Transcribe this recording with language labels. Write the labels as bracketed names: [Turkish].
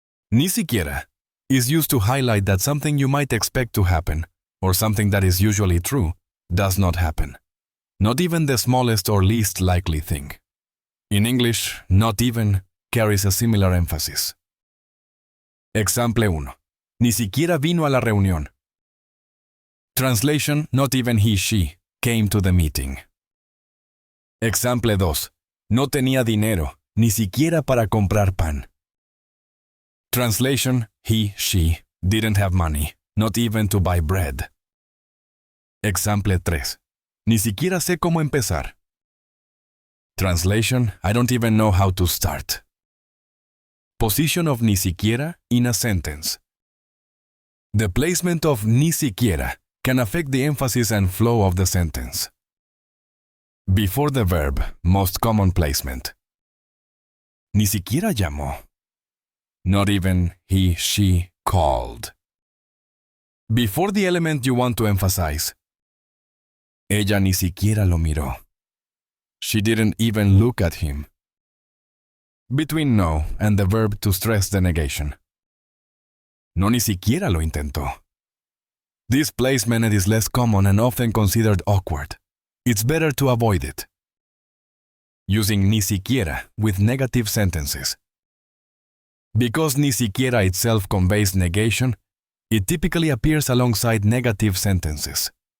[English] Ni siquiera is used to highlight that something you might expect to happen, or something that is usually true, does not happen. Not even the smallest or least likely thing. In English, not even carries a similar emphasis. Example 1. [Spanish] Ni siquiera vino a la reunión. [English] Translation, not even he/she came to the meeting. Example 2. [Spanish] No tenía dinero, ni siquiera para comprar pan. [English] Translation, he/she didn't have money, not even to buy bread. Example 3. [Spanish] Ni siquiera sé cómo empezar. [English] Translation, I don't even know how to start. Position of ni siquiera in a sentence. The placement of ni siquiera can affect the emphasis and flow of the sentence. Before the verb, most common placement. [Spanish] Ni siquiera llamó. [English] Not even he/she called. Before the element you want to emphasize. [Spanish] Ella ni siquiera lo miró. [English] She didn't even look at him. Between no and the verb to stress the negation. [Spanish] No ni siquiera lo intentó. [English] This placement is less common and often considered awkward. It's better to avoid it. Using ni siquiera with negative sentences. Because ni siquiera itself conveys negation, it typically appears alongside negative sentences.